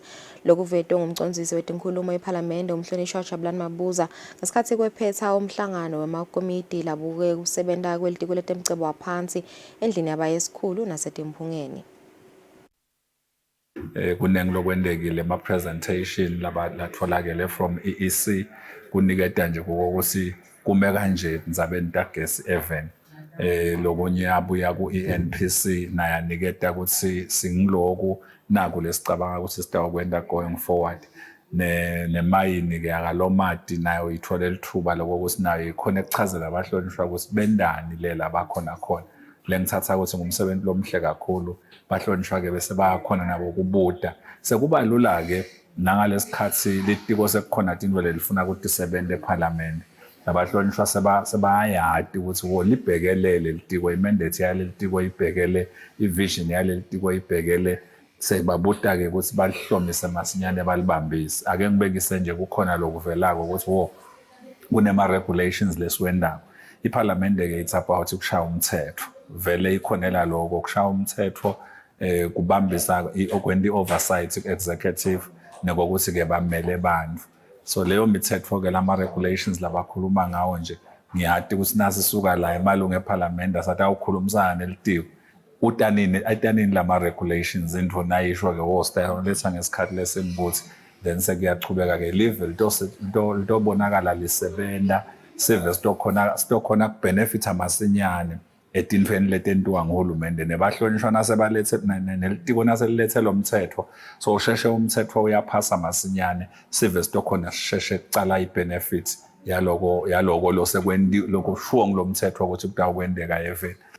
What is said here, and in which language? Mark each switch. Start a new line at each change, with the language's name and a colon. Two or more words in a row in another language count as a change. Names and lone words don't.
Swati: Lokuvetwe ngumcondzisi wetinkhulumo eParlamente umhlonishwa Jabulani Mabuza ngesikhathi kwephetha umhlangano wemakomiti labuke kusebenta kwelitiko letemcebo waphansi endlini yabayesikhulu nasetimphungeni. Kuningi lokwendekile ma presentation latholakele from EEC kuniketa nje ukuthi kume kanje Ndzabeni tagesi even lokunye yabuya ku ENPC naye niketa ukuthi singiloku naku lesicabanga ukuthi sitawukwenda
English: going forward
Swati: nemayini ke akalomati nayo ithola lithuba lokuthi nayo ikhona ekuchazela abahlonishwa ukuthi bendani lela bakhona khona lengithatha ukuthi ngumsebenzi lomhle kakhulu bahlonishwa ke bese bayakhona nabo kubuda sekuba lula ke nangalesikhathi litiko sekukhona into lelifuna ukuthi isebenze eParliament nabahlonishwa sebayayadi ukuthi libhekelele litiko imandate yaleli tiko ibhekele ivision yaleli tiko ibhekele sebabuda-ke ukuthi balihlomise masinyane balibambise. Ake ngibekise nje kukhona lokuvelako ukuthi kunema-regulations lesiwendawo. Iphalamende-ke
English: it's about
Swati: ukushaya umthetho. Vele ikhonela lokho kushaya umthetho kubambisa okwendi-oversight executive nekokuthi-ke bamele bantu. So leyo mithetho-ke lama-regulations labakhuluma ngawo nje ngiyati ukuthi nasi isuka la emalungu ephalamende asathi awukhulumisana nelitiko. Utanini lama-regulations indvuna ayisho-ke wostyle letha ngesikhathi lesembuthi then sekuyachubeka-ke live litobonakala lisebenza sive sitokhona kubenefitha masinyane etintweni letentiwa nguhulumende nebahlonishwa nelitiko naselilethe lo mthetho so usheshe umthetho uyaphasa masinyane sive sitokhona sisheshe kucala i-benefit yaloko lokushuwo ngilo mthetho ukuthi kutawukwendeka eveni.